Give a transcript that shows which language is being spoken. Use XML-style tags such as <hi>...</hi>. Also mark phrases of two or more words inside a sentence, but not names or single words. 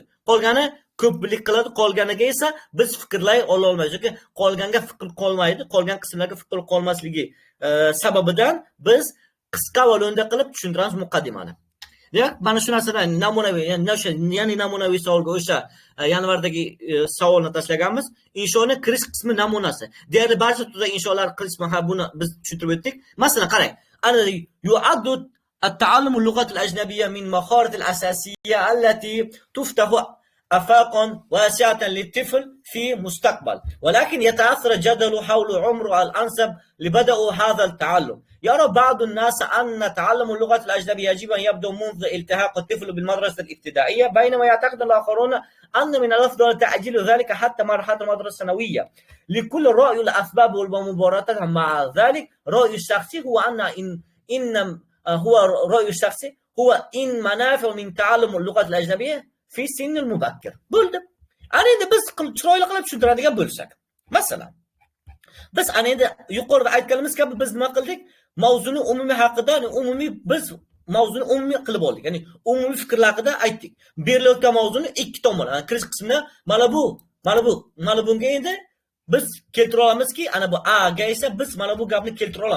<uz>Qolgani ko'plik qiladi, qolganiga esa biz fikrlay olmaymiz yoki qolganga fikr qolmaydi, qolgan qismlarga fikr qolmasligi sababidan biz qisqa va lo'nda qilib tushuntiramiz muqaddimani. Demak, mana shu narsadan namunaviy, ya'ni namunaviy savolga o'sha yanvardagi savolni tashlaganmiz. Inshoni kirish qismi namunasi. Deyarli barcha turdagi insholar qismi buni biz tushuntirib o'tdik. Masalan, qarang.</uz> <ar>أنا يعد التعلم اللغات الأجنبية من مهارات الأساسية التي تفتح آفاقا واسعة للطفل في مستقبل ولكن يتأثر الجدل حول عمر الأنسب لبدء هذا التعلم يرى بعض الناس أن تعلم اللغة الأجنبية يجب أن يبدأ منذ التحاق الطفل بالمدرسة الابتدائية بينما يعتقد الآخرون أن من الأفضل تعجيل ذلك حتى مرحلة المدرسة الثانوية لكل رأي الأسباب والمباريات مع ذلك رأي الشخصي هو هو إن منافع من تعلم اللغة الأجنبية في السن المبكر. Bo'ldi.</ar> <uz>Ana endi biz chiroyli qilib tushuntiradigan bo'lsak. Masalan, biz ana endi yuqorida aytganimiz kabi biz nima qildik? Mavzuni umumiy haqida, mavzuni umumiy qilib oldik. Ya'ni umumiy fikrlar haqida aytdik. Berilayotgan mavzuni 2 tomon, kirish qismida mana bunga endi biz keltira olamizki, ana bu A ga esa biz mana bu gapni keltira olamiz.</uz>